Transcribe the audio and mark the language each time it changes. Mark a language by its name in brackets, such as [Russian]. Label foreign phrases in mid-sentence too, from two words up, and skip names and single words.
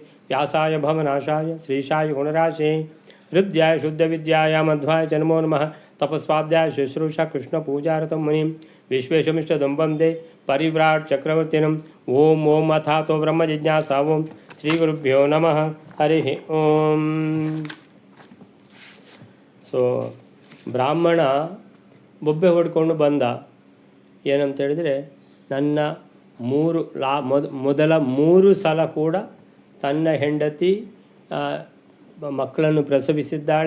[Sanskrit] व्यासाय भवनाशाय श्रीशाय गुणराशे हृद्याय शुद्धविद्याय मध्वाय च नमो नमः। तपस्वाध्याय शुश्रूषा कृष्णपूजारतं मुनिं विश्वेशमिष्टदं वन्दे परिव्राट् चक्रवर्तिनम्। ओम ओम अथातो ब्रह्मजिज्ञासा। ओम ಶ್ರೀಗುರುಭ್ಯೋ ನಮಃ. ಹರಿ ಓಂ. [Kannada] ಸೊ ಬ್ರಾಹ್ಮಣ ಬೊಬ್ಬೆ ಹೊಡ್ಕೊಂಡು ಬಂದ. ಏನಂತ ಹೇಳಿದರೆ, ನನ್ನ ಮೊದಲ 3 ಸಲ ಕೂಡ ತನ್ನ ಹೆಂಡತಿ ಮಕ್ಕಳನ್ನು ಪ್ರಸವಿಸಿದ್ದಾಳೆ.